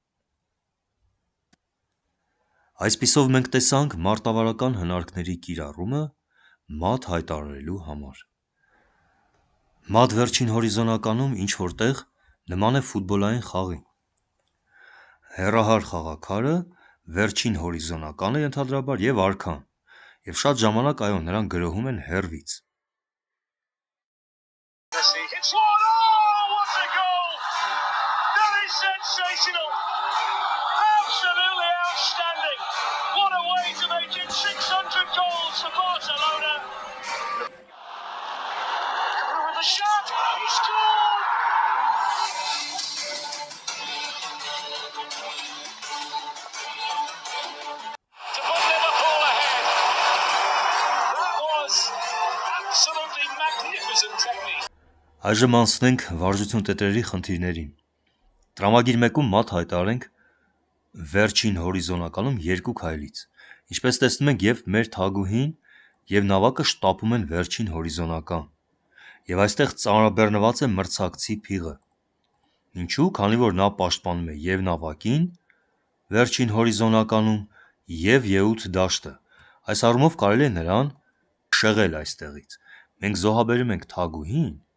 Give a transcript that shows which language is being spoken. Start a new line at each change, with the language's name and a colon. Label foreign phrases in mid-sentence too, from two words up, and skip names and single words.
Armenian: Այսպիսով մենք տեսանք մարտավարական հնարքների կիրառումը մատ հայտարարելու համար։ Մատ վերջին հորիզոնականում ինչ-որ տեղ նման է ֆուտբոլային խաղի։ Հեռահար խաղաքարը, վերջին հորիզոնականը ենթադրաբար և արքան, Եվ շատ ժամանակ նրան գրոհում են հեռվից։
English: It's one. Oh, what a goal! That is sensational. Absolutely outstanding. What a way to make it 600 goals for Barcelona. With a shot, he scored. To put Liverpool ahead. That was absolutely magnificent technique.
Armenian: Այժմ անցնենք վարժություն տետրերի խնդիրներին։ Տրամագիր 1-ում մատ հայտարարենք վերջին հորիզոնականում 2 քայլից։ Ինչպես տեսնում ենք, եւ մեր թագուհին եւ նավակը շտապում են վերջին հորիզոնական։ Եվ այստեղ ծանրաբեռնված է մրցակցի փիղը։ Ինչու՞, քանի որ նա պաշտպանում է եւ նավակին վերջին հորիզոնականում եւ յեութ դաշտը։ Այս առումով կարելի է նրան շեղել այստեղից։ Մենք զոհաբերում ենք թագուհին